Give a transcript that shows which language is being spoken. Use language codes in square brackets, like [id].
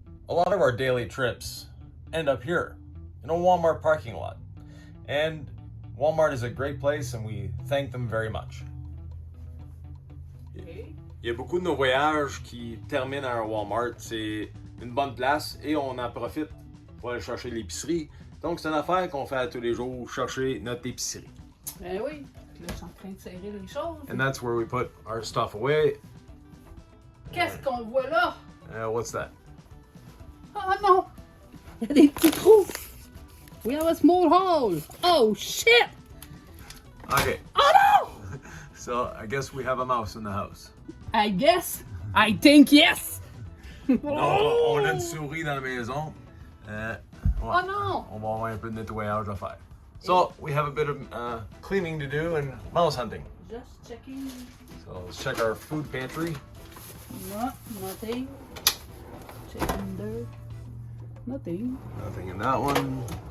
[en] A lot of our daily trips end up here in a Walmart parking lot. And Walmart is a great place and we thank them very much. [fr] Il y a beaucoup de nos voyages qui terminent à un Walmart. C'est une bonne place et on en profite pour aller chercher l'épicerie. Donc c'est une affaire qu'on fait à tous les jours, chercher notre épicerie. Ben oui. Là, je suis en train de serrer les choses. [en] And that's where we put our stuff away. [fr] Qu'est-ce qu'on voit là? [en] What's that? [fr] Oh non! Il y a des petits trous! [en] We have a small hole! Oh shit! Okay. Oh no! So I guess we have a mouse in the house. I guess. I think yes! [fr] Donc on a une souris dans la maison. Ouais. Oh non! On va avoir un peu de nettoyage à faire. [en] So we have a bit of cleaning to do and mouse hunting. Just checking. So let's check our food pantry. No, nothing. Checking there. Nothing. Nothing in that one.